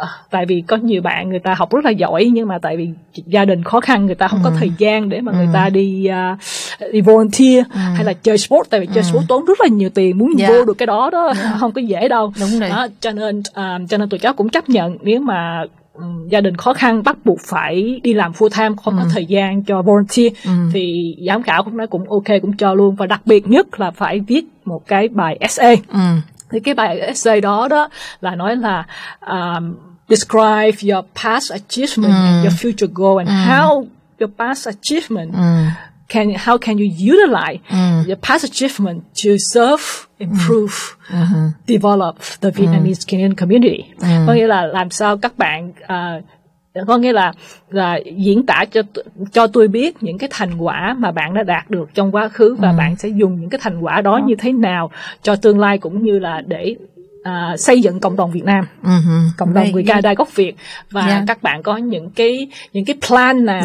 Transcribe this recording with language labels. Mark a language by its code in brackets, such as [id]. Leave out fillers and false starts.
[vi] Tại vì có nhiều bạn người ta học rất là giỏi nhưng mà tại vì gia đình khó khăn, người ta không có thời gian để mà người ta đi đi volunteer hay là chơi sport, tại vì chơi sport tốn rất là nhiều tiền, muốn vô được cái đó đó không có dễ đâu. Đúng rồi. Đó, cho nên tụi cháu cũng chấp nhận nếu mà gia đình khó khăn bắt buộc phải đi làm full time, không có thời gian cho volunteer, thì giám khảo cũng ok, cũng cho luôn. Và đặc biệt nhất là phải viết một cái bài essay. Thì cái bài essay đó là nói là [en] describe your past achievement and your future goal and how your past achievement how can you utilize your past achievement to serve, improve, develop the Vietnamese Canadian community. [vi] Có nghĩa là làm sao các bạn có nghĩa là diễn tả cho tôi biết những cái thành quả mà bạn đã đạt được trong quá khứ và bạn sẽ dùng những cái thành quả đó như thế nào cho tương lai, cũng như là để xây dựng cộng đồng Việt Nam, cộng đồng người Canada gốc Việt, và các bạn có những cái plan nào,